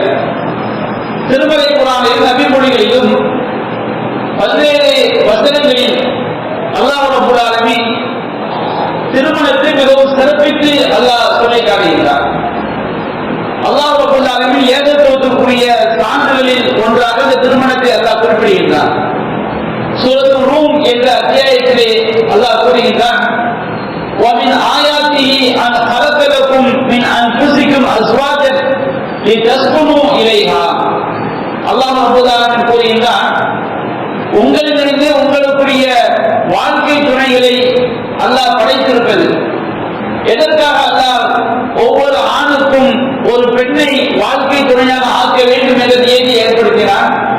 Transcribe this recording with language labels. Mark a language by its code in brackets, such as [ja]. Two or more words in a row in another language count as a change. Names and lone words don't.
[ta] திருமலை குர்ஆனில் நபிமொழிகளிலும் பல்வேறு வசனங்களில் [ar] الله رب العالمين [ta] திருமணத்தை மிகவும் சிறப்பித்து அல்லாஹ் சொல்லி காட்டுகின்றார். [ar] الله رب العالمين [ta] ஏகத்துவத்திற்குரிய சான்றுகளில் ஒன்றாக இந்த திருமணத்தை அல்லாஹ் குறிப்பிடுகின்றார். சூரத்து ரூம் என்ற அத்தியாயத்திலே அல்லாஹ் கூறுகின்றான், [ar] وَمِنْ آيَاتِهِ أَنْ خَلَقَ لَكُم مِّنْ أَنفُسِكُمْ أَزْوَاجًا لِتَسْكُنُوا إِلَيْهَا. الله رب العالمين [ta] கூறுகின்றான், உங்களிலிருந்து உங்களுக்குரிய வாழ்க்கை துணைகளை அல்லாஹ் படைத்திருப்பது எதற்காக? அல்லாஹ் ஒவ்வொரு ஆணுக்கும் ஒரு பெண்ணை வாழ்க்கை துணையாக ஆக்க வேண்டும் என்ற நியதியை ஏற்படுத்தினார்.